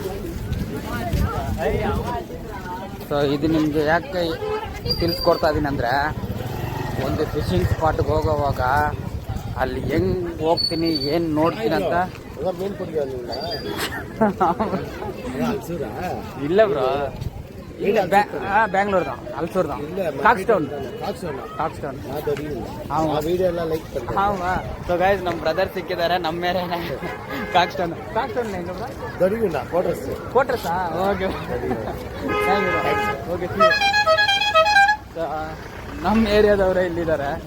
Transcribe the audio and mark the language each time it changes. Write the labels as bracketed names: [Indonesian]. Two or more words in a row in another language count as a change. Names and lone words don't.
[Kannada] ಸೊ ಇದು ನಿಮಗೆ ಯಾಕೆ ತಿಳಿಸ್ಕೊಡ್ತಾ ಇದ್ದೀನಿ ಅಂದರೆ, ಒಂದು ಫಿಶಿಂಗ್ ಸ್ಪಾಟ್ಗೆ ಹೋಗೋವಾಗ ಅಲ್ಲಿ ಹೆಂಗೆ ಹೋಗ್ತೀನಿ, ಏನು ನೋಡ್ತೀನಿ ಅಂತ. [Tamil] இல்ல ப்ரோ, இல்ல பேங்களூர் தான், அல்சூர் தான், காக்ஸ்டவுன். [Kannada] ಸೊ ಗೈಸ್, ನಮ್ಮ ಬ್ರದರ್ ಸಿಕ್ಕಿದ್ದಾರೆ, ನಮ್ಮ ಮೇಲೆ ಕಾಕ್ಸ್ಟೌನ್ ಹೆಂಗ ಬ್ರೋ? ಕೋಟ್ರಸ್ಸಾ? ಓಕೆ ಓಕೆ. ನಮ್ಮ ಏರಿಯಾದವರೇ ಇಲ್ಲಿದ್ದಾರೆ.